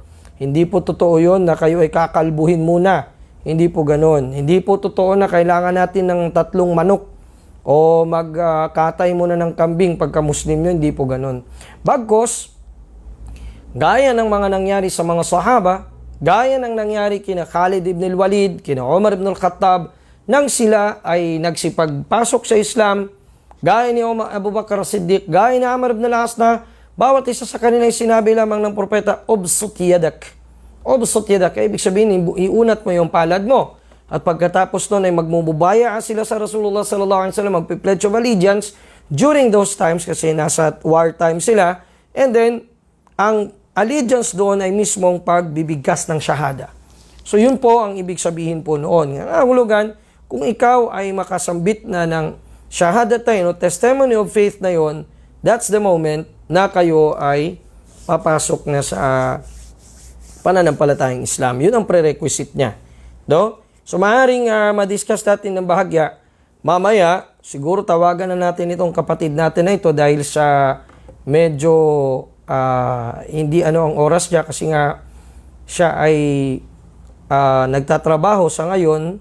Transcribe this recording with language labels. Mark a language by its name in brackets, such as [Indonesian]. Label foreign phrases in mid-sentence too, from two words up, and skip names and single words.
[Filipino] Hindi po totoo yun na kayo ay kakalbuhin muna. Hindi po ganon. Hindi po totoo na kailangan natin ng 3 manok o magkatay muna ng kambing pagka Muslim yun. Hindi po ganon. Bagkos, gaya ng mga nangyari sa mga sahaba, gaya ng nangyari kina Khalid ibn al-Walid, kina Umar ibn al-Khattab, nang sila ay nagsipagpasok sa Islam, gaya ni Abu Bakar Siddiq, gaya ni Amr ibn al-As, na bawat isa sa kanila ay sinabi lamang ng propeta, [Arabic] "Ubsut yadak." Ubsut yadak, [Filipino] ibig sabihin, iunat mo yung palad mo. At pagkatapos nun ay magmumubaya sila sa Rasulullah [Arabic] صلى الله عليه وسلم, [English] magpi-pledge of allegiance during those times [Filipino] kasi nasa [English] war time sila. And then, [Filipino] ang allegiance doon ay mismong pagbibigkas ng shahada. So yun po ang ibig sabihin po noon. Ang hulugan, kung ikaw ay makasambit na ng shahadatain o [English] testimony of faith [Filipino] na yon, [English] that's the moment [Filipino] na kayo ay papasok na sa pananampalatayang Islam. Yun ang prerequisite niya. Do? So maaaring ma-discuss natin ng bahagya. Mamaya, siguro tawagan na natin itong kapatid natin na ito dahil sa medyo hindi ang oras niya kasi nga siya ay nagtatrabaho sa ngayon.